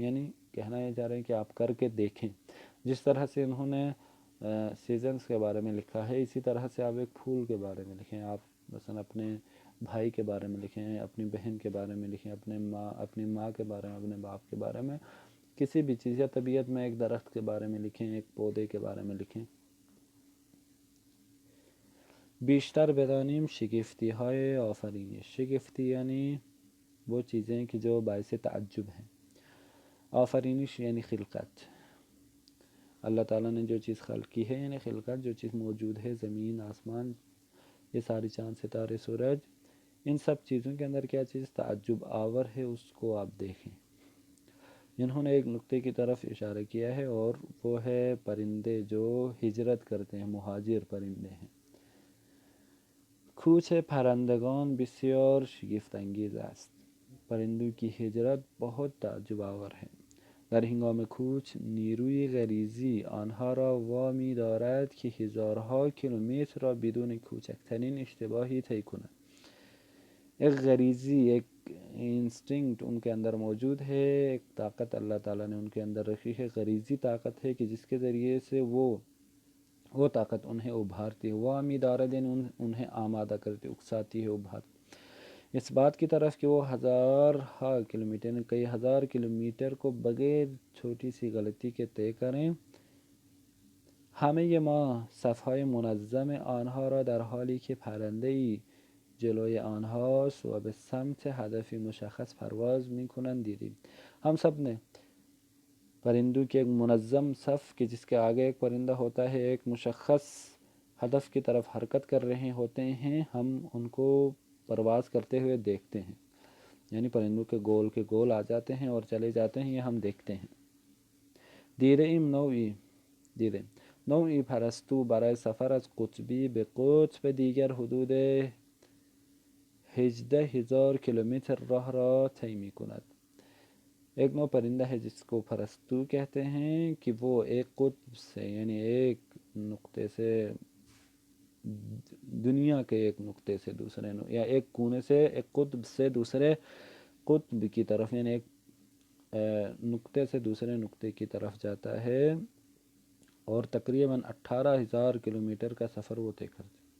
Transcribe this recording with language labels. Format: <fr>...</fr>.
<ur>یعنی کہنا یہ چاہ رہے ہیں کہ آپ کر کے دیکھیں. جس طرح سے انہوں نے سیزنز کے بارے میں لکھا ہے اسی طرح سے آپ ایک پھول کے بارے میں لکھیں. آپ مثلا اپنے بھائی کے بارے میں لکھیں، اپنی بہن کے بارے میں لکھیں، اپنی ماں کے بارے میں، اپنے باپ کے بارے میں، کسی بھی چیز یا طبیعت میں ایک درخت کے بارے میں لکھیں، ایک پودے کے بارے میں لکھیں.</ur> <fa>بیشتر بدانیم شگفتی های آفرینش.</fa> <ur>شگفتی یعنی وہ چیزیں کہ جو باعث تعجب ہیں. آفرینش یعنی خلقت. اللہ تعالیٰ نے جو چیز خلق کی ہے یعنی خلقت، جو چیز موجود ہے، زمین، آسمان، یہ ساری چاند، ستارے، سورج، ان سب چیزوں کے اندر کیا چیز تعجب آور ہے اس کو آپ دیکھیں. انہوں نے ایک نقطے کی طرف اشارہ کیا ہے اور وہ ہے پرندے جو ہجرت کرتے ہیں، مہاجر پرندے ہیں.</ur> <fa>کوچ پرندگان بسیار شگفت انگیز است.</fa> <ur>پرندوں کی ہجرت بہت تعجب آور ہے.</ur> <fa>در هنگام کوچ نیروی غریزی آنها را وامی دارد که هزارها کیلومتر را بدون کوچکترین اشتباهی طی کند.</fa> <ur>ایک غریزی، ایک انسٹنکٹ ان کے اندر موجود ہے، ایک طاقت اللہ تعالیٰ نے ان کے اندر رکھی ہے، غریزی طاقت ہے کہ جس کے ذریعے سے وہ طاقت انہیں ابھارتی ہے.</ur> <fa>وامی دارد</fa> <ur>یعنی انہیں آمادہ کرتی، اکساتی ہے، ابھارتی اس بات کی طرف کہ وہ ہزارہا کلومیٹر، کئی ہزار کلومیٹر کو بغیر چھوٹی سی غلطی کے طے کریں.</ur> <fa>همه ما صفهای منظم آنها را در حالی که پرنده‌ای جلوی آنهاست و به سمت هدفی مشخص پرواز می‌کنند دیدیم.</fa> <ur>ہم سب نے پرندوں کے ایک منظم صف کہ جس کے آگے ایک پرندہ ہوتا ہے، ایک مشخص ہدف کی طرف حرکت کر رہے ہوتے ہیں، ہم ان کو پرواز کرتے ہوئے دیکھتے ہیں. یعنی پرندوں کے گول آ جاتے ہیں اور چلے جاتے ہیں، یہ ہم دیکھتے ہیں.</ur> <fa>دیدیم نوعی پرستو برای سفر از قطبی به قطب دیگر حدود 18,000 کلومیٹر راہ را طی می‌کند.</fa> <ur>ایک نوع پرندہ ہے جس کو پرستو کہتے ہیں کہ وہ ایک قطب سے یعنی ایک نقطے سے دنیا کے ایک نقطے سے دوسرے یا ایک کونے سے ایک قطب سے دوسرے قطب کی طرف، یعنی ایک نقطے سے دوسرے نقطے کی طرف جاتا ہے، اور تقریباً 18,000 کلومیٹر کا سفر وہ طے کرتے.</ur>